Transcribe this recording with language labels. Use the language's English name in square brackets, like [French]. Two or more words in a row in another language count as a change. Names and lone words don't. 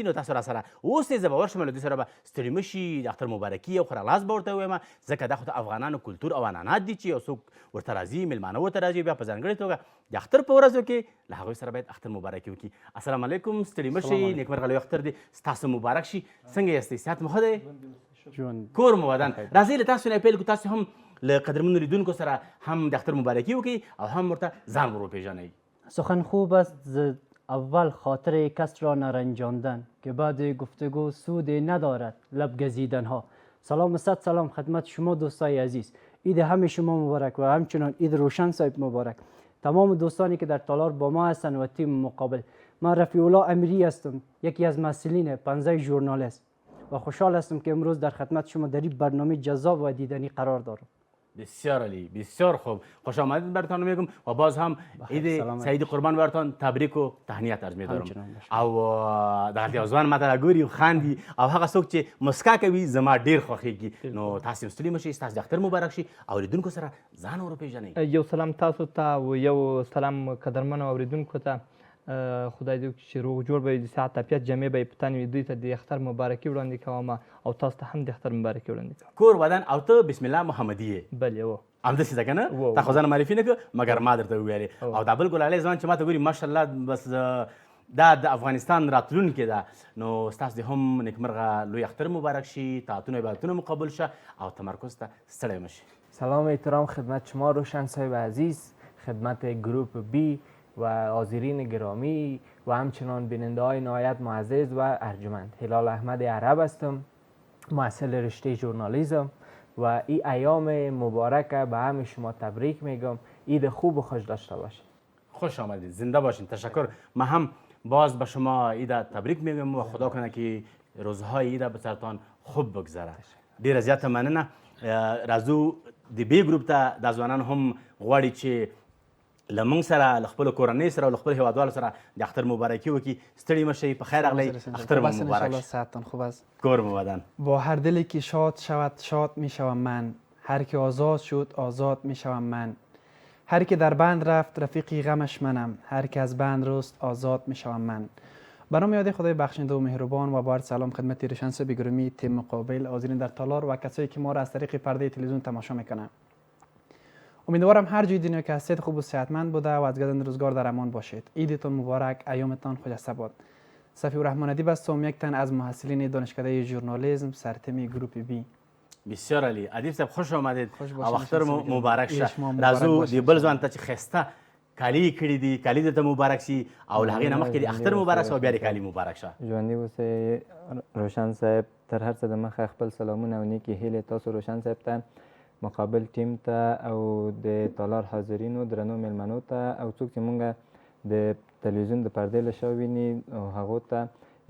[Pashto] نو تاسو را سره اوس یې زه به ورشم له دوی سره به ستړي مه شي. د اختر مبارکي او ښه راغلاست به ورته ووایم ځکه دا خو د افغانانو کلتور او عنعنات دي چې یو څوک ورته راځي، میلمانه ورته راځي، بیا په ځانګړې توګه د اختر په ورځو کې له هغوی سره باید اختر مبارکي وکړي. السلام علیکم، ستړي مه شئ، نیکمرغه لوی اختر دی ستاسو مبارک شي. څنګه یاستئ؟ صحت مو ښه دی؟ کور مو ودان. راځئ له تاسو نه پیل کړو، تاسو هم له قدرمنو لیدونکو سره هم د اختر مبارکي وکړئ او هم ورته ځان ور وپېژنئ. [Persian] سخن خوب است اول خاطر کس را نرنجاندن که بعد گفتگو سود ندارد لب گزیدن ها. سلام و صد سلام خدمت شما دوستای عزیز. عید همه شما مبارک و همچنان عید روشن صاحب مبارک. تمام دوستانی که در تالار با ما هستند و تیم مقابل. من رفیع الله امیری هستم، یکی از مسئولین پنزه ژورنالیست و خوشحال هستم که امروز در خدمت شما در این برنامه جذاب و دیدنی قرار دارم. بسیار عالی، بسیار خوب. خوش آمدید برتان میگم و باز هم عید سعید قربان برتان تبریک و تهنیت عرض می‌دارم. [Pashto] او دغه ځوان ماته راګوري او خاندي او هغه څوک چې مسکا کوي زما ډیر خوښیږي. نو تاسو ستړي مه شئ، ستاسو د اختر مبارک شي او لیدونکو سره ځان ور وپېژنئ. یو سلام تاسو ته او یو سلام قدرمنو اورېدونکو ته. خدای دې وکړي چې روغ جوړ به وي، د صحت عافیت جامې به یې په تن وي. دوی ته د اختر مبارکي وړاندې کوم او تاسو ته هم د اختر مبارکي وړاندې کوم. کور ودان او ته بسم الله محمدي یې؟ بلې و همداسې ده که نه؟ تا خو ځان معرفي نه کړه مګر ما درته وویلې. او دا بل ګلالۍ ځوان چې ما ته ګوري ماشاءالله بس دا د افغانستان راتلونکې ده. نو ستاسو دې هم نیکمرغه لوی اختر مبارک شي، طاعتونه عبادتونه مو قبول شه او تمرکز ته ستړی مه شي. [Persian] سلام و احترام خدمت شما روشن صاحب عزیز، خدمت گروپ بی و حاضرین گرامی و همچنان بیننده های نهایت معزز و ارجمند. هلال احمد عرب هستم، محصل رشته ژورنالیسم و این ایام مبارک به همه شما تبریک میگم. عید خوب و خوش داشته باشید. خوش آمدید، زنده باشین. تشکر. من هم باز به شما عید تبریک میگم و خدا کنه که روزهای عید به سرتان خوب بگذره. [Pashto] ډیره زیاته مننه. راځو د بی ګروپ ته دا ځوانان هم غواړي چې له موږ سره له خپلو کورنۍ سره او له خپلو هیوادوالو سره د اختر مبارکي وکړي. ستړي مه شئ، په خیر راغلی، اختر مو مبارک شه. [Persian] صحتتان خوب است. [Pashto] کور مو ودان. [Persian] با هر دلی که شاد شود شاد می شوم من، هر که آزاد شد آزاد می شوم من. هر که در بند رفت رفیقی غمش منم، هر که از بند رست آزاد می شوم من. به نام یاد خدای بخشنده و مهربان و با عرض سلام خدمت روشن صاحب گرامی، تیم مقابل، حاضرین در تالار و کسایی که ما را از طریق پرده تلویزیون تماشا میکنند. امیدوارم هر جای دنیا که هستید خوب و صحتمند بوده و از گذشت روزگار در امان باشید. عیدتان مبارک، ایامتان خجسته باد. صفی الرحمن ادیب هستم، یک تن از محصلین دانشکده ژورنالیسم سرتم گروپ بی. بسیار عالی. ادیب صاحب خوش آمدید [Pashto] او اختر مبارک شه. راځو د بل ځوان ته چې ښایسته کالي کړي دي، کالي درته مبارک شي او له هغې نه مخکې د اختر مبارک شه او بیا د کالي مبارک شه. ژوندي اوسئ روشن صاحب. تر هر څه د مخه خپل سلامونه او نیکې هیلې تاسو روشن صاحب ته، مقابل ټیم ته او د تالار حاضرینو درنو میلمنو ته او څوک چې مونږ د تلویزیون د پردې له شا ویني او هغو ته